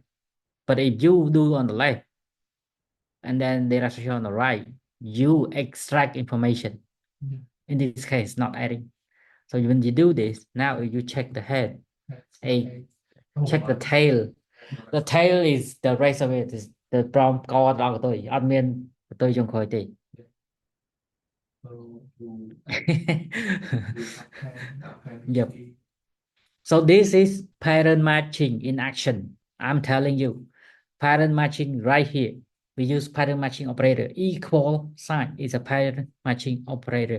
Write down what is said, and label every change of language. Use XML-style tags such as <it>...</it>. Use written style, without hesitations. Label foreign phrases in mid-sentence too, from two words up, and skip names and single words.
<en>But if you do on the left and then data structure on the right, you extract information. In this case, not adding. So when you do this, now you check the head, check the tail. The tail is the rest of it is the from</en> <km>កដល់កតុយអត់មានកតុយចុងក្រោយទេ</km> <en>Yep. So this is pattern matching in action. I'm telling you, pattern matching right here. We use pattern matching operator. Equal sign is a pattern matching operator.</en>